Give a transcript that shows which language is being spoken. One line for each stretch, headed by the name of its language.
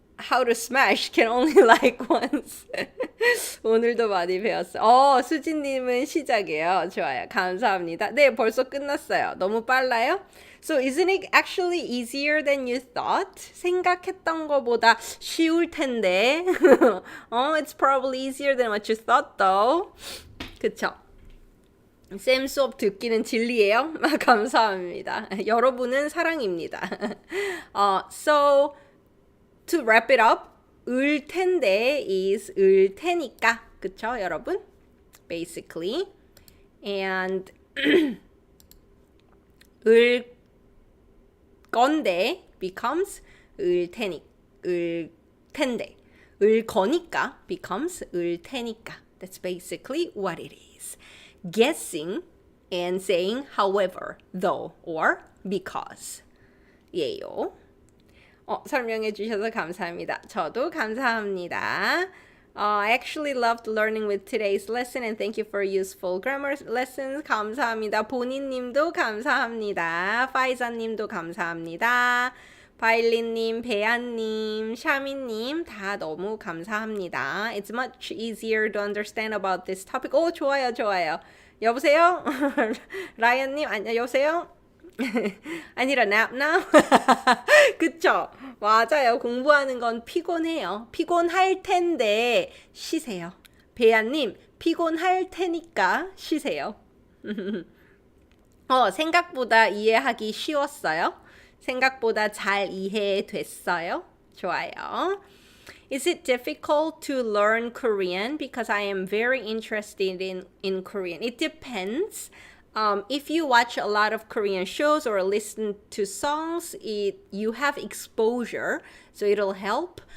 English: How to smash can only like once.
Korean: 오늘도 많이 배웠어요. 수진님은 시작이에요. 좋아요. 감사합니다. 네, 벌써 끝났어요. 너무 빨라요?
English: So isn't it actually easier than you thought?
Korean: 생각했던 것보다 쉬울 텐데.
English: It's probably easier than what you thought though.
Korean: 그쵸? 쌤 수업 듣기는 진리예요? 감사합니다. 여러분은 사랑입니다.
English: So to wrap it up, 을 텐데 is 을 테니까.
Korean: 그쵸, 여러분?
English: Basically. And 을 건데 becomes 을 텐데. 을 거니까 becomes 을 테니까. That's basically what it is. Guessing and saying however, though, or because.
Korean: 예요. 설명해 주셔서 감사합니다. 저도 감사합니다.
English: I actually loved learning with today's lesson and thank you for useful grammar lessons.
Korean: 감사합니다. 본인님도 감사합니다. 파이자님도 감사합니다. 바일린님, 배안님, 샤미님 다 너무 감사합니다.
English: It's much easier to understand about this topic.
Korean: 좋아요, 좋아요. 여보세요? 라이언님, 여보세요? 아니라
English: nap now?
Korean: 그쵸? 맞아요. 공부하는 건 피곤해요. 피곤할 텐데 쉬세요. 배아님, 피곤할 테니까 쉬세요. 생각보다 이해하기 쉬웠어요? 생각보다 잘 이해됐어요? 좋아요.
English: Is it difficult to learn Korean? Because I am very interested in Korean. It depends. If you watch a lot of Korean shows or listen to songs, you have exposure, so it'll help.